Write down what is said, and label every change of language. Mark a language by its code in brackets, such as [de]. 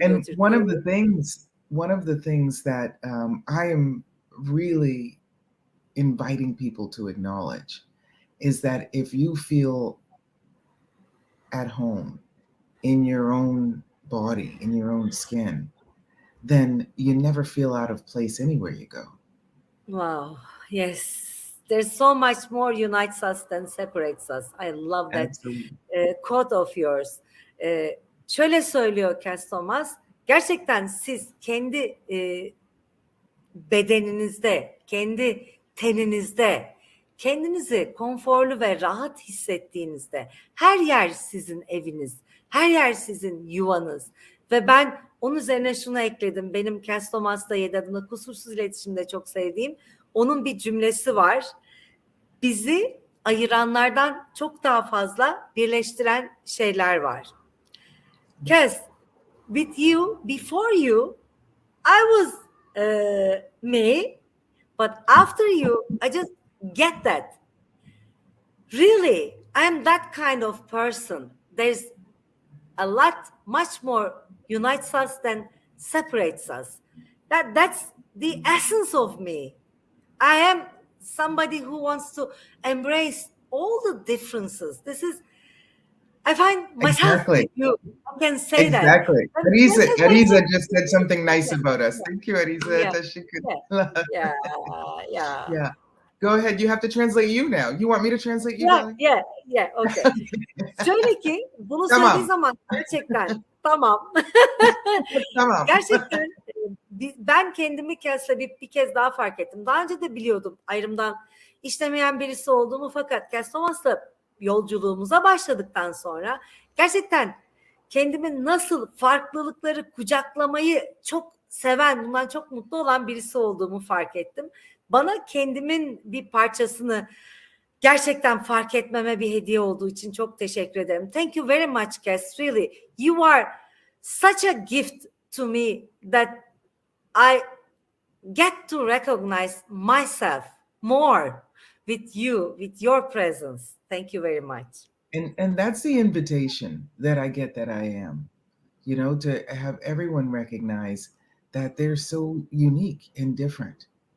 [en] And one of the things that I am really inviting people to acknowledge is that if you feel at home in your own body, in your own skin, then you never feel out of place anywhere you go. Wow. Yes. There's so much more unites us than separates us. I love that quote of yours. [tr] Şöyle söylüyor Cass Thomas. Gerçekten siz kendi bedeninizde, kendi teninizde, kendinizi konforlu ve rahat hissettiğinizde her yer sizin eviniz, her yer sizin yuvanız. Ve ben onun üzerine şunu ekledim. Benim Cass Thomas'la 7 adımda kusursuz iletişimde çok sevdiğim onun bir cümlesi var. Bizi ayıranlardan çok daha fazla birleştiren şeyler var. [en] Cass, with you, before you, I was me, but after you, I just get that. Really, I'm that kind of person. There's a lot, much more unites us than separates us. That's the essence of me. I am somebody who wants to embrace all the differences. This is, I find myself with you. I can say that. Exactly. Ariza just said something nice about us. Thank you, Ariza. Yeah. Go ahead. You have to translate you now. You want me to translate you? Yeah. Okay. [tr] Şöyle ki bunu söylediği zaman gerçekten tamam. Gerçekten ben kendimi bir kez daha fark ettim. Daha önce de biliyordum ayrımdan işlemeyen birisi olduğumu, fakat Cass Thomas'la yolculuğumuza başladıktan sonra gerçekten kendimi nasıl farklılıkları kucaklamayı çok seven, bundan çok mutlu olan birisi olduğumu fark ettim. Bana kendimin bir parçasını gerçekten fark etmeme bir hediye olduğu için çok teşekkür ederim. [en] Thank you very much, Cass. Really, you are such a gift to me that I get to recognize myself more with you, with your presence. Thank you very much. And that's the invitation that I get, that I am, you know, to have everyone recognize that they're so unique and different.